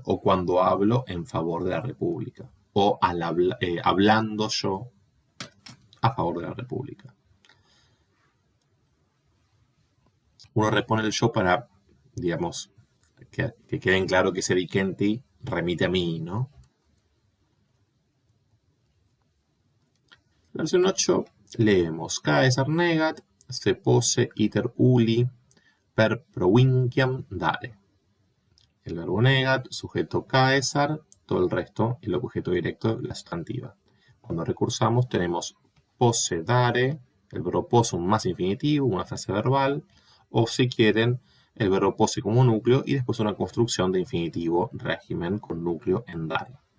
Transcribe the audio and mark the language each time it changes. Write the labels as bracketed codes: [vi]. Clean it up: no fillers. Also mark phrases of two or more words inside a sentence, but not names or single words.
[es] O cuando hablo en favor de la República. O hablando yo a favor de la República. Uno repone el yo para, digamos, que quede en claro que ese dicenti remite a mí, ¿no? La versión 8 leemos: [la] Caesar negat, se pose iter uli per provinciam dare. [es] El verbo negat, sujeto Caesar, todo el resto, el objeto directo, la sustantiva. Cuando recursamos tenemos [la] pose dare, [es] el verbo possum más infinitivo, una frase verbal, o si quieren, el verbo posse como núcleo y después una construcción de infinitivo régimen con núcleo en dare.